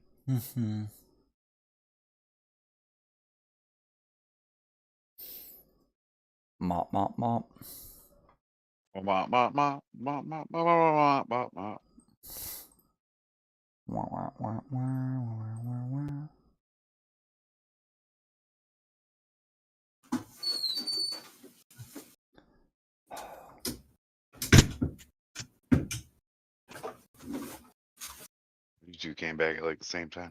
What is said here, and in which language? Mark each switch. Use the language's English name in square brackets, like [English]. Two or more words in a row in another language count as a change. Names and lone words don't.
[English] Mm-hmm. Mop, mop, mop. Mop, mop, mop, mop, mop, mop, mop, mop, mop. Wah, wah, wah, wah, wah, wah, wah. You two came back at like the same time.